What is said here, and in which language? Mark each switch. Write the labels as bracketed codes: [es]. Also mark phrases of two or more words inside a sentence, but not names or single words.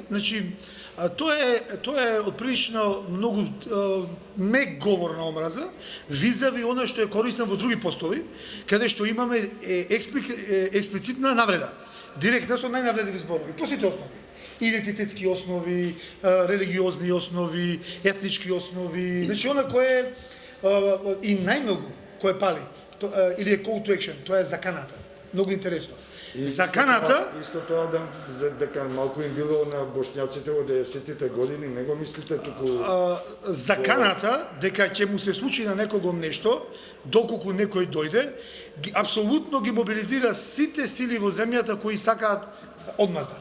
[mk] Значи, тоа е отприлично многу мек говор на омраза, визави она што е користен во други постови, каде што имаме експлицитна навреда. Директно со најнавредливи зборови, по сите основи. Идентитетски основи, религиозни основи, етнички основи, значи она кое и најмногу кое пали, или е [en] call to action, [mk] тоа е заканата. Многу интересно. Заканата... Исто тоа дека малку им било на бошњаците во 90-тите години, не го мислите туку... Заканата, дека ќе му се случи на некогом нешто, доколку некој дојде, апсолутно ги мобилизира сите сили во земјата кои сакаат одмазда.